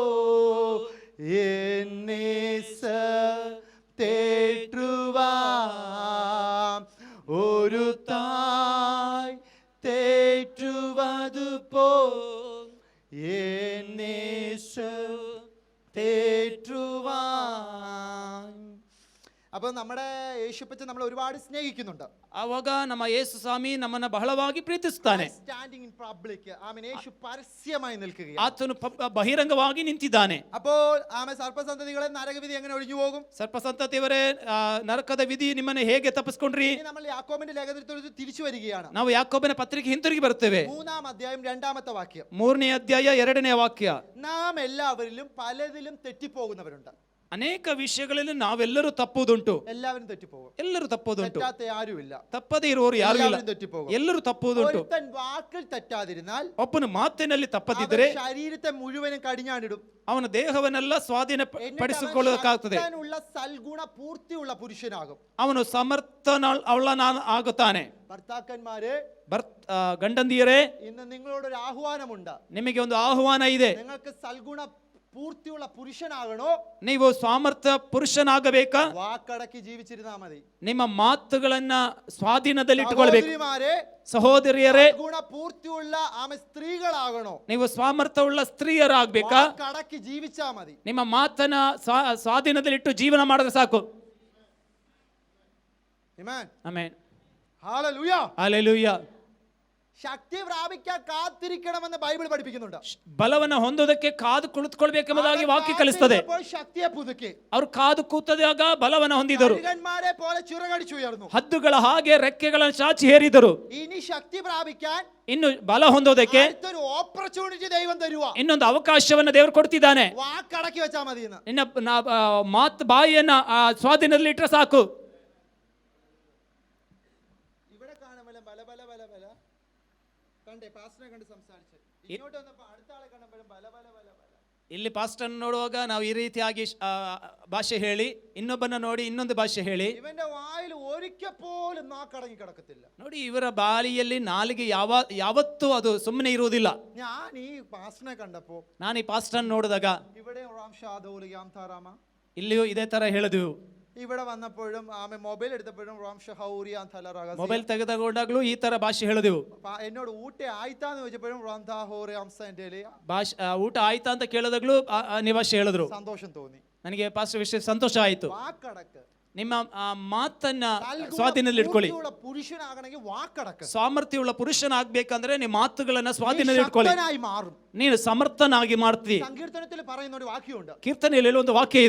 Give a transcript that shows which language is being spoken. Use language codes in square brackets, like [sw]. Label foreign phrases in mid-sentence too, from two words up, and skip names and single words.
[ta] தேற்றுவான் ஒரு தாய் தேற்றுவது போல் தேற்றுவான். [ml] അപ്പൊ നമ്മുടെ യേശുപ്പച്ചൻ നമ്മൾ ഒരുപാട് സ്നേഹിക്കുന്നുണ്ട്. [kn] ಆವಾಗ ನಮ್ಮ ಯೇಸು ಸ್ವಾಮಿ ನಮ್ಮನ್ನ ಬಹಳವಾಗಿ ಪ್ರೀತಿಸುತ್ತಾನೆ. [en] standing in public, [ml] ആമേൻ. യേശു പരസ്യമായി നിൽക്കുകയാണ്. [kn] ಆತನು ಬಹಿರಂಗವಾಗಿ ನಿಂತಿದ್ದಾನೆ. [ml] അപ്പോൾ ആമേൻ, സർപ്പസന്തതികളെ നരകവിധി എങ്ങനെ ഒഴിഞ്ഞു പോകും? [kn] ಸರ್ಪಸಂತತಿಯವರೇ, ನರಕದ ವಿಧಿ ನಿಮ್ಮನ್ನ ಹೇಗೆ ತಪ್ಪಿಸ್ಕೊಂಡ್ರಿ? [ml] ഇനി നമ്മൾ യാക്കോബിന്റെ ലേഖനത്തിൽ തിരിച്ചു വരികയാണ്. [kn] ನಾವು ಯಾಕೋಬನ പത്രിಕೆ ಹಿಂತಿರುಗಿ ಬರ್ತೇವೆ. [ml] 3-ാം അധ്യായം 2-ാമത്തെ വാക്യം. [kn] 3ನೇ ಅಧ್ಯಾಯ 2ನೇ ವಾಕ್ಯ. [ml] നാം എല്ലാവരിലും പലതിലും തെറ്റിപ്പോകുന്നവരുണ്ട്. [kn] ಅನೇಕ ವಿಷಯಗಳಲ್ಲಿ ನಾವೆಲ್ಲರೂ ತಪ್ಪುವುದುಂಟು. [ml] എല്ലാവരും തെറ്റിപ്പോകും. [kn] ಎಲ್ಲರೂ ತಪ್ಪುವುದುಂಟು. [ml] തെറ്റാത്ത ആരുമില്ല. [kn] ತಪ್ಪದೇ ಇರುವವರು ಯಾರು ಇಲ್ಲ. [ml] എല്ലാവരും തെറ്റിപ്പോകും. [kn] ಎಲ್ಲರೂ ತಪ್ಪುವುದುಂಟು. [ml] ഒരുത്തൻ വാക്കിൽ തെറ്റാതിരുന്നാൽ [kn] ಒಬ್ಬನು ಮಾತಿನಲ್ಲಿ ತಪ್ಪದಿದ್ದರೆ [ml] അവൻ ശരീരത്തെ മുഴുവനും കടിഞ്ഞാണിടും. [kn] ಅವನ ದೇಹವನ್ನೆಲ್ಲ ಸ್ವಾಧೀನಪಡಿಸಿಕೊಳ್ಳಬೇಕಾಗ್ತದೆ. [ml] എന്നിട്ട് സൽഗുണ പൂർത്തിയുള്ള പുരുഷനാകും. [kn] ಅವನು ಆಗುತ್ತಾನೆ. [ml] ഭർത്താക്കന്മാരെ, [kn] ಗಂಡಂದಿಯರೇ, [ml] ഇന്ന് നിങ്ങളോടൊരു ആഹ്വാനമുണ്ട്. [kn] ನಿಮಗೆ ಒಂದು ಆಹ್ವಾನ ಇದೆ. [ml] നിങ്ങൾക്ക് സൽഗുണ പൂർത്തിയുള്ള പുരുഷനാകണോ? [kn] ನೀವು ಸಾಮರ್ಥ್ಯ ಪುರುಷನಾಗಬೇಕಾ? [ml] വാക്കടക്കി ജീവിച്ചിരുന്നാ മതി. [kn] ನಿಮ್ಮ ಮಾತುಗಳನ್ನ ಸ್ವಾಧೀನದಲ್ಲಿ ಇಟ್ಟುಕೊಳ್ಬೇಕು. [ml] സഹോദരിമാരെ, ഗുണ പൂർത്തിയുള്ള സ്ത്രീകളാകണോ? [kn] ನೀವು ಸಾಮರ್ಥ್ಯವುಳ್ಳ ಸ್ತ್ರೀಯರಾಗಬೇಕಾ? [ml] വാക്കടക്കി ജീവിച്ചാ മതി. [kn] ನಿಮ್ಮ ಮಾತನ್ನ ಸ್ವಾಧೀನದಲ್ಲಿಟ್ಟು ಜೀವನ ಮಾಡಿದ್ರೆ ಸಾಕು. [ml] ആമേൻ. [kn] ಆಮೆನ್. [ml] ഹല്ലേലൂയ. [kn] ಹಲ್ಲೆಲೂಯ. [ml] ശക്തി പ്രാപിക്കാൻ കാത്തിരിക്കണമെന്ന് ബൈബിൾ പഠിപ്പിക്കുന്നുണ്ട്. [kn] ಬಲವನ್ನು ಹೊಂದೋದಕ್ಕೆ ಕಾದು ಕುಳಿತುಕೊಳ್ಬೇಕೆಂಬುದಾಗಿ ವಾಕ್ಯ ಕಲಿಸುತ್ತದೆ. [ml] ശക്തിയെ പുതുക്കി [kn] ಅವರು ಕಾದು ಕೂತದಾಗ ಬಲವನ್ನು ಹೊಂದಿದರು. [ml] കഴുകന്മാരെ പോലെ ചിറകടിച്ചു ഉയർന്നു. [kn] ಹದ್ದುಗಳ ಹಾಗೆ ರೆಕ್ಕೆಗಳನ್ನು ಚಾಚಿ ಹೇರಿದರು. [ml] ഇനി ശക്തി പ്രാപിക്കാൻ [kn] ಇನ್ನು ಬಲ ಹೊಂದೋದಕ್ಕೆ [ml] ഒരു ഓപ്പർച്യൂണിറ്റി ദൈവം തരുവാ. [kn] ಇನ್ನೊಂದು ಅವಕಾಶವನ್ನು ದೇವರು ಕೊಡ್ತಿದ್ದಾನೆ. [ml] വാക്കടക്കി വെച്ചാ മതി. [kn] ನಿನ್ನ ಮಾತು ಬಾಯಿಯನ್ನ ಸ್ವಾಧೀನದಲ್ಲಿ ಇಟ್ಟರೆ ಸಾಕು. [ml] ഇവിടെ കാണുമ്പോൾ ബല ബല ബല ബല കണ്ടേ, പാസ്റ്ററെ കണ്ട് സംസാരിച്ചു. ഇങ്ങോട്ട് വന്നപ്പോൾ അടുത്ത ആളെ കണ്ടപ്പോഴും ബല ബല ബല ബല. [kn] ಇಲ್ಲಿ ಪಾಸ್ಟರ್ ನೋಡುವಾಗ ನಾವು ಈ ರೀತಿಯಾಗಿ ಭಾಷೆ ಹೇಳಿ, ಇನ್ನೊಬ್ಬನ ನೋಡಿ ಇನ್ನೊಂದು ಭಾಷೆ ಹೇಳಿ. [ml] ഇവന്റെ വായിൽ ഒരിക്കൽ പോലും നാക്കടങ്ങി കിടക്കത്തില്ല. [kn] ನೋಡಿ, ಇವರ ಬಾಲಿಯಲ್ಲಿ ನಾಲಿಗೆ ಯಾವತ್ತೂ ಅದು ಸುಮ್ಮನೆ ಇರುವುದಿಲ್ಲ. [ml] ഞാൻ ഈ പാസ്റ്ററിനെ കണ്ടപ്പോ, [kn] ನಾನು ಈ ಪಾಸ್ಟರ್ ನೋಡಿದಾಗ [ml] ഇവിടെ [kn] ಇಲ್ಲಿಯೂ ಇದೇ ತರ ಹೇಳಿದೆವು. [ml] ഇവിടെ വന്നപ്പോഴും മൊബൈൽ എടുത്തപ്പോഴും [kn] ಮೊಬೈಲ್ ತೆಗೆದುಕೊಂಡಾಗ್ಲೂ ಈ ತರ ಭಾಷೆ ಹೇಳಿದೆವು. [ml] എന്നോട് ഊಟ ആയിത്താന്ന് ചോദിച്ചപ്പോഴും [kn] ಊಟ ಆಯ್ತಾ ಅಂತ ಕೇಳಿದಾಗ್ಲೂ ಭಾಷೆ ಹೇಳಿದ್ರು. [ml] സന്തോഷം തോന്നി. [kn] ನನಗೆ ಪಾಸ್ಟರ್ ವಿಷಯ ಸಂತೋಷ ಆಯ್ತು. [ml] വാക്കടക്ക്. [kn] ನಿಮ್ಮ ಮಾತನ್ನ ಸ್ವಾಧೀನದಲ್ಲಿ ಇಟ್ಕೊಳ್ಳಿ. [ml] പുരുഷനാകണമെങ്കിൽ വാക്കടക്ക്. [kn] ಸಾಮರ್ಥ್ಯವುಳ್ಳ ಪುರುಷನಾಗಬೇಕಂದ್ರೆ ನಿಮ್ಮ ಮಾತುಗಳನ್ನ ಸ್ವಾಧೀನದಲ್ಲಿ ಇಟ್ಕೊಳ್ಳಿ. ನೀನು ಸಮರ್ಥನಾಗಿ ಮಾಡ್ತೀವಿ. [ml] ಸಂಕೀರ್ತನದಲ್ಲಿ പറയുന്ന ഒരു വാക്യമുണ്ട്. [kn] ಕೀರ್ತನೆಯಲ್ಲಿ ಒಂದು ವಾಕ್ಯ ಇದೆ.